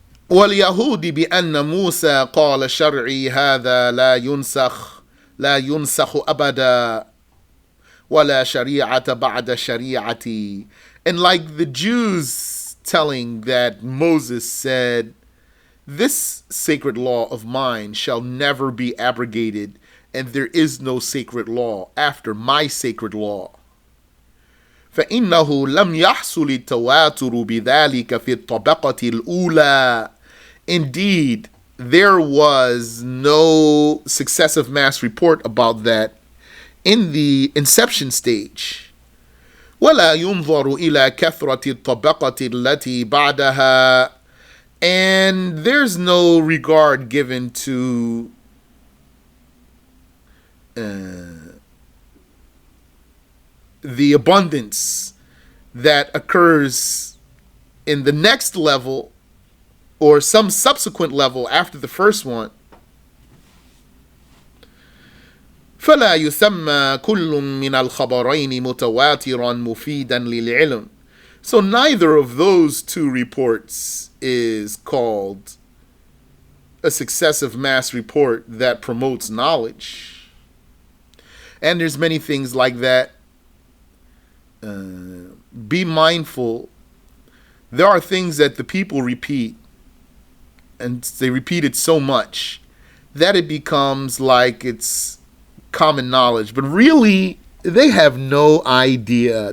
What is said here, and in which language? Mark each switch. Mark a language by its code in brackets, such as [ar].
[ar] واليهود بأن موسى قال شرعي هذا لا ينسخ أبدا ولا شريعة بعد شريعتي. [en] And like the Jews telling that Moses said, this sacred law of mine shall never be abrogated, and there is no sacred law after my sacred law. [ar] فإنه لم يحصل التواتر بذلك في الطبقة الأولى. [en] Indeed, there was no successive mass report about that in the inception stage. [ar] ولا ينظر إلى كثرة الطبقة التي بعدها. [en] And there's no regard given to the abundance that occurs in the next level or some subsequent level after the first one. [ar] فلا يسمى كل من الخبرين متواترا مفيدا للعلم. [en] So neither of those two reports is called a successive mass report that promotes knowledge. And there's many things like that. Be mindful. There are things that the people repeat, and they repeat it so much that it becomes like it's common knowledge. But really, they have no idea.